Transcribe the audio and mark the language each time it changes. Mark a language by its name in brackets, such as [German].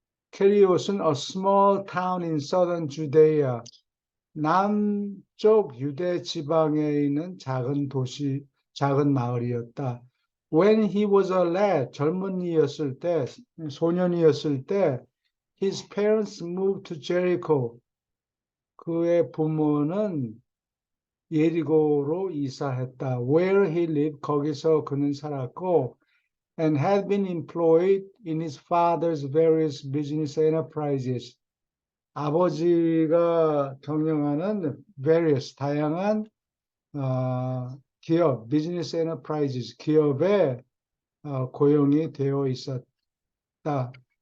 [Korean] 케리옷은 [English] a small town in southern Judea, [Korean] 남쪽 유대 지방에 있는 작은 도시, 작은 마을이었다. [English] When he was a lad, [Korean] 젊은이였을 때, 소년이었을 때, [English] his parents moved to Jericho. [Korean] 그의 부모는 예리고로 이사했다. [English] Where he lived, [Korean] 거기서 그는 살았고, [English] and had been employed in his father's various business enterprises. [Korean] 아버지가 경영하는 various, 다양한 기업, [English] business enterprises, [Korean] 기업에 고용이 되어 있었다.